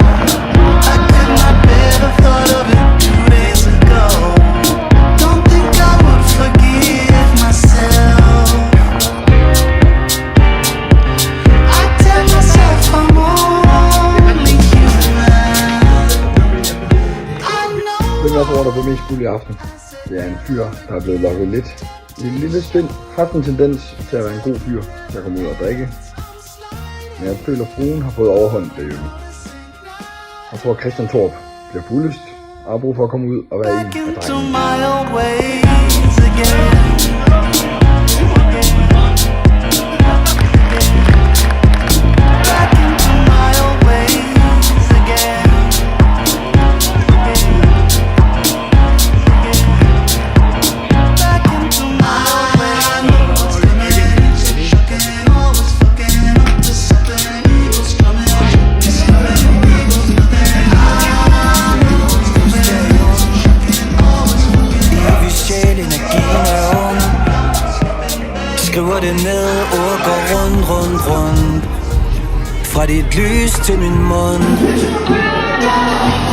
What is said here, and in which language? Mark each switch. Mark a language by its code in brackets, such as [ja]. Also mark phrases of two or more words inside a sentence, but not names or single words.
[en] I could not bear the thought of it 2 days ago. Don't think I would forgive myself. I tell myself I'm only human. I know. [da] Hvem jeg tror, der får mest fuld i aften? Det er en fyr, der er blevet lokket lidt i et lille spind. Haft en tendens til at være en god fyr, der kommer ud og drikke. Men jeg føler, at fruen har fået overhånd derhjemme. Jeg tror, at Christian Torp bliver fuldest og har brug for at komme ud og være en af [en] Into [da] drengene. [en] my old ways again. Back into my old ways again. Back into my old ways again. Always fucking up to something. Evil's coming. [da] Evig sjæl, energien er ung. Skriver det ned, ord går rundt. Fra dit lys til min mund.